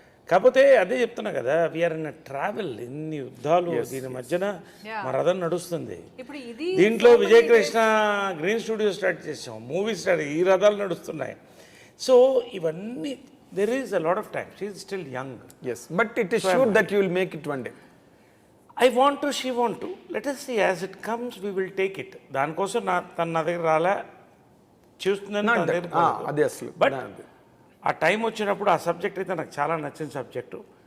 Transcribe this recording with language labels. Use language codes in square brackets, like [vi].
[te] కాకపోతే అదే చెప్తున్నా కదా, [en] we are in travel, [te] ఇన్ని యుద్ధాలు దీని మధ్యన మా రథం నడుస్తుంది. దీంట్లో విజయకృష్ణ గ్రీన్ స్టూడియో స్టార్ట్ చేసాం, మూవీ స్టార్ట్, ఈ రథాలు నడుస్తున్నాయి. సో ఇవన్నీ [en] There is a lot of time. She is still young. Yes, but it is sure that you will make it one day. I want to, she want to. [te] Let [en] us see as it comes, we will take it. [te] దానికోసం తన నా దగ్గర రాలే, చూస్తున్నాను. అదే అసలు. But ఆ time వచ్చినప్పుడు ఆ సబ్జెక్ట్ అయితే నాకు చాలా నచ్చిన సబ్జెక్టు.